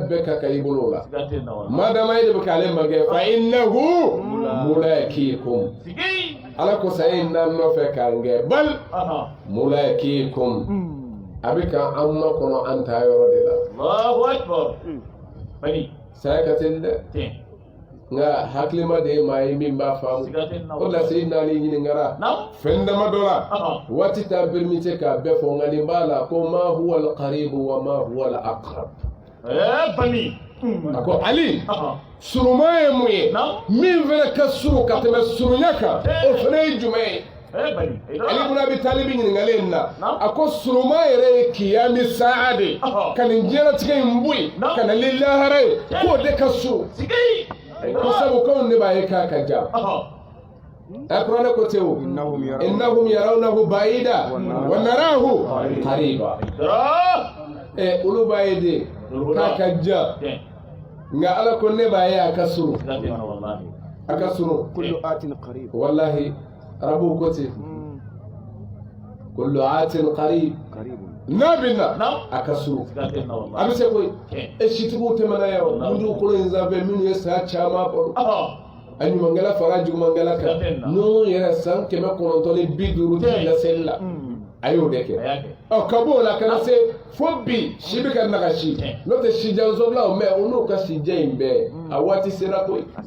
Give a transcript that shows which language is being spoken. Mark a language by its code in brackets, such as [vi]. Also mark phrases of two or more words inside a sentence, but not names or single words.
[bm] bɛɛ ka kan i bolo o la madama e de bɛ k'ale ma gɛn [ar] فإنه ملاقيكم [bm] ala ko sa e na nɔfɛ k'an gɛn bal mulaqikum a bɛ ka an makɔnɔ an ta yɔrɔ de la [ar] الله أكبر [bm] saya ka teli dɛ nka hakilima de ye maa ye min b'a faamu o la se naani ɲininkara fɛn dama dɔ la waati t'a permite k'a bɛɛ fɔ nka nin b'a la ko [ar] ما هو القريب وما هو الأقرب [bm] a ko Ali suruma ye mun ye min fana ka surun ka tɛmɛ surunya kan o fana ye jumɛn ye Ali ibn Abi Talib ɲininkalen na a ko suruma yɛrɛ ye kiyami saa de ka nin diɲɛlatigɛ in bɔ yen ka na ni lahara ye k'o de ka surun ko sabu k'anw de b'a ye k'a ka jan Al-Qur'an ko ten o [ar] إنهم يرونه بعيدا ونراه قريبا [bm] olu b'a ye de k'a ka jan nka Ala ko ne b'a ye a ka surun [ar] كل آت قريب [bm] wallahi rabu ko ten [ar] كل آت قريب [bm] nabina a ka surun a bɛ se koyi sitigiw tɛmɛna yan minnu kolo in sanfɛ minnu ye saya caman kɔnɔ a ɲumankɛla fara jugumankɛla kan n'o yɛrɛ san 950 di laseli la a y'o de kɛ ka b'o la kana se fo bi si bɛ ka nagasi n'o tɛ si jansobila mɛ o n'o ka si jan in bɛɛ a waati sera koyi